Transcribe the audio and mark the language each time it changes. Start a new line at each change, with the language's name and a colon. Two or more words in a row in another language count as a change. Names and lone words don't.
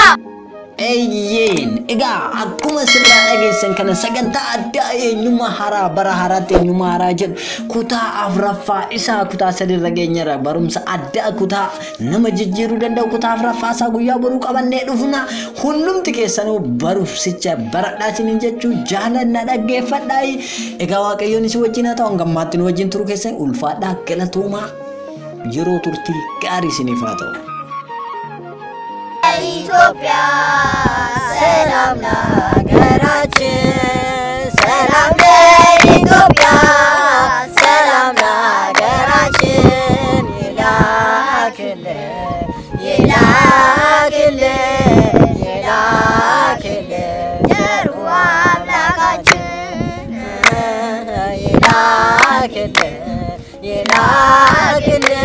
Oromo: Eyyen egaa akkuma sirraa dhageessan kana sagantaa addaa eenyummaa haaraa bara haaraatti eenyummaa haaraa jedhu kutaa afuraffaa isaa kutaa sadirra geenyarra barumsa addaa kutaa nama jijjiiruu danda'u kutaa afuraffaa isaa guyyaa boruu qabannee dhufna hundumti keessanuu barumsicha baradhaa isiniin jechuu jaalanna dhaggeeffadhaa egaa waaqayyoon isin wajjin haa ta'u hangammaatti nu wajjin turuu keessan ulfaadhaa galatoomaa yeroo turtii gaarii isiniif haa ta'u.
Amharic: ኢትዮጵያ ሰላም ለሀገራችን ሰላም ለኢትዮጵያ ሰላም ለሀገራችን ይላክልን ቸሩ አምላካችን ይላክልን